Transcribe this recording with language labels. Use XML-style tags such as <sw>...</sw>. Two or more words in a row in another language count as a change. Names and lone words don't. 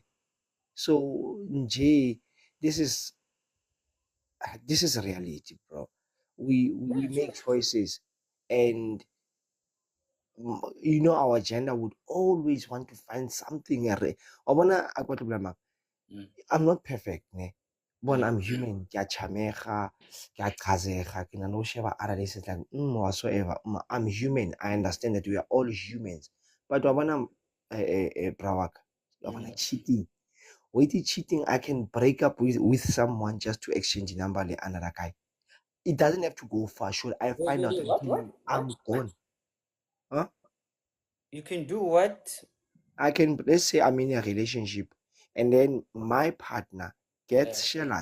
<en>So, Jay, this is this is reality, bro. We make choices, and you know our gender would always want to find something. I'm not perfect, ne? But I'm human.</en> <st>Ke a chamega, ke a qhazega, ke na le ho sheba</st> <en>other days it's like, whatsoever. I'm human. I understand that we are all humans.</en> <st>But wa bona bra wa ka, wa bona cheating.</st> <en>With the cheating, I can break up with someone just to exchange number with another guy. It doesn't have to go far. Should I find out What? I'm gone? Huh? You can do what? I can, let's say I'm in a relationship and then my partner gets shelled.</en>